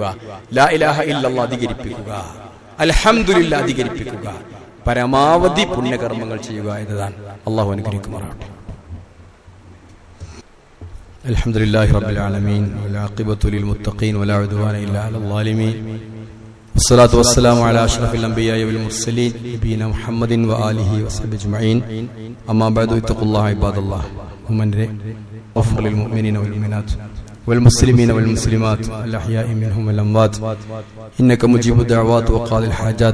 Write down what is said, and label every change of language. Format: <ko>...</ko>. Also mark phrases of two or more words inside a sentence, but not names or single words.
<ar>لا إله إلا الله</ar> <ml>അധികരിപ്പിക്കുക. അൽഹംദുലില്ലാഹ് അധികരിപ്പിക്കുക. പരമാവധി പുണ്യകർമ്മങ്ങൾ ചെയ്യുക എന്നതാണ്. അല്ലാഹു അനുഗ്രഹിക്കുമാറാവട്ടെ.</ml> <ar>الحمد لله رب العالمين والعاقبة للمتقين ولا عدوان إلا على الظالمين. والصلاة والسلام على أشرف الأنبياء والمرسلين نبينا محمد وآله وصحبه أجمعين. أما بعد، اتقوا الله عباد الله. ومن غفر للمؤمنين والمؤمنات والمسلمين والمسلمات الأحياء منهم والأموات إنك مجيب الدعوات وقاضي الحاجات.</ar>